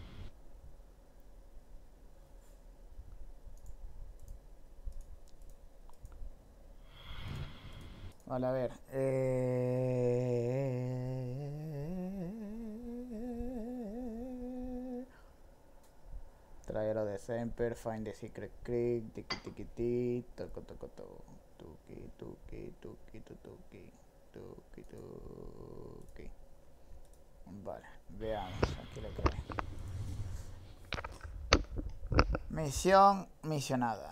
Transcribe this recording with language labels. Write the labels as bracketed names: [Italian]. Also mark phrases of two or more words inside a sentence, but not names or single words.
[Spanish] Vale, a ver. Traero de Semper, Find the Secret Creek, tiki tiki ti, toco toco to, tuki tuki tuki tuki tuki tuki. Vale, veamos aquí lo que hay. Misión misionada.